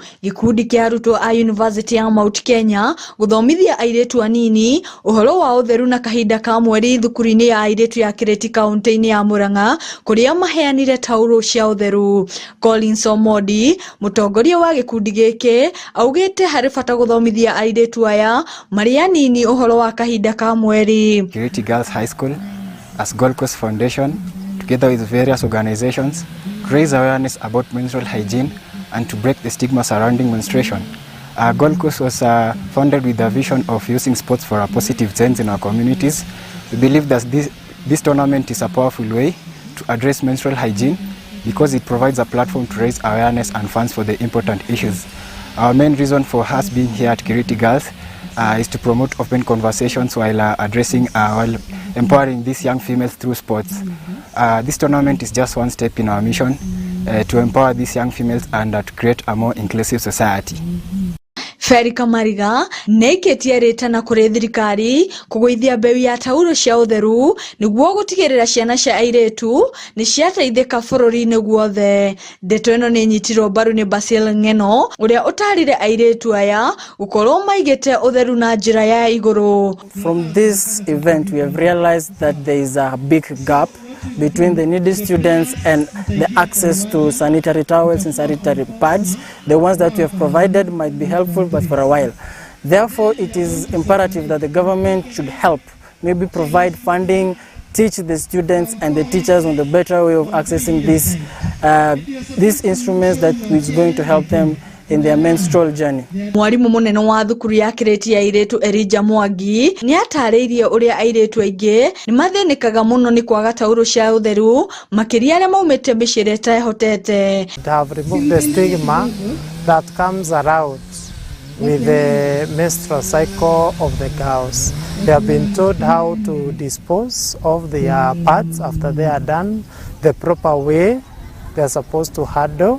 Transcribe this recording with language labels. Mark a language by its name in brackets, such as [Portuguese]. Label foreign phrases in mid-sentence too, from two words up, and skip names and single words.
[Kikuyu] Gikundi kia arutwo a University ya Mount Kenya guthomithia airetu anini uhoro wa utheru na kahinda ka mweri thukuru-ini ya airetu ya Kireti kaunti-ini ya Murang'a kuria maheanire tauro cia utheru. Collins Omodi, mutongoria wa gikundi giki, augite hari bata guthomithia airetu aya mari anini uhoro wa kahinda ka mweri. [English] Kireti Girls High School as Gold Coast Foundation, together with various organizations, to raise awareness about menstrual hygiene and to break the stigma surrounding menstruation. Gold Coast was founded with the vision of using sports for a positive change in our communities. We believe that this tournament is a powerful way to address menstrual hygiene because it provides a platform to raise awareness and funds for the important issues. Our main reason for us being here at Kireti Girls is to promote open conversations while while empowering these young females through sports. This tournament is just one step in our mission to empower these young females and to create a more inclusive society. [Kikuyu] Feri Kamariga neiketie ritana kuri thirikari kuguithia mbeu ya tauro cia utheru niguo gutigirira ciana cia airetu ni ciateithika bururi-ini guothe. Ndeto ino ni nyitirwo mbaru ni Basil Ng'eno uria utarire airetu aya gukorwo maigite utheru na njira ya iguru. [English] From this event we have realized that there is a big gap between the needy students and the access to sanitary towels and sanitary pads. The ones that we have provided might be helpful, but for a while. Therefore, it is imperative that the government should help, maybe provide funding, teach the students and the teachers on the better way of accessing these instruments that is going to help them in their menstrual journey. [Kikuyu] Mwarimu munene wa thukuru ya Kireti ya airetu Elijah Mwangi ni atariirie uria airetu aingi ni mathinikaga muno ni kwaga tauro cia utheru makiria aria maumite miciri etehotete. [English] They have removed the stigma that comes around with the menstrual cycle of the girls. They have been told how to dispose of their pads after they are done, the proper way they are supposed to handle.